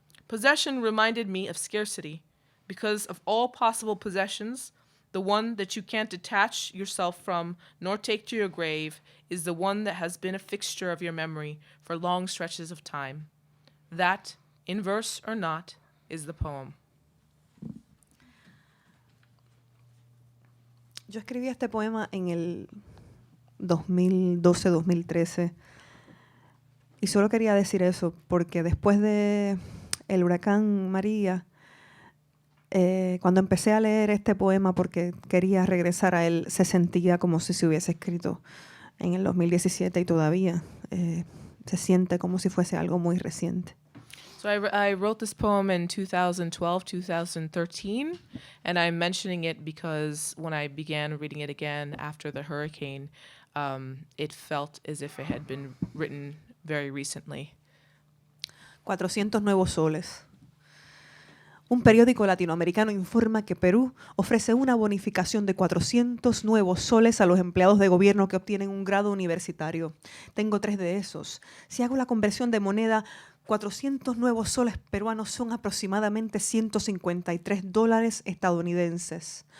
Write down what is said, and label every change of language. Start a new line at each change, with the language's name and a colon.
English: Possession reminded me of scarcity. Because of all possible possessions, the one that you can't detach yourself from nor take to your grave is the one that has been a fixture of your memory for long stretches of time. That, in verse or not, is the poem.
Spanish: Yo escribí este poema en el 2012-2013 y solo quería decir eso porque después de el huracán María, cuando empecé a leer este poema porque quería regresar a él, se sentía como si se hubiese escrito en el 2017 y todavía se siente como si fuese algo muy reciente.
English: So I wrote this poem in 2012, 2013, and I'm mentioning it because when I began reading it again after the hurricane, it felt as if it had been written very recently.
Spanish: 400 nuevos soles. Un periódico latinoamericano informa que Perú ofrece una bonificación de 400 nuevos soles a los empleados de gobierno que obtienen un grado universitario. Tengo 3 de esos. Si hago la conversión de moneda, 400 nuevos soles peruanos son aproximadamente $153 estadounidenses.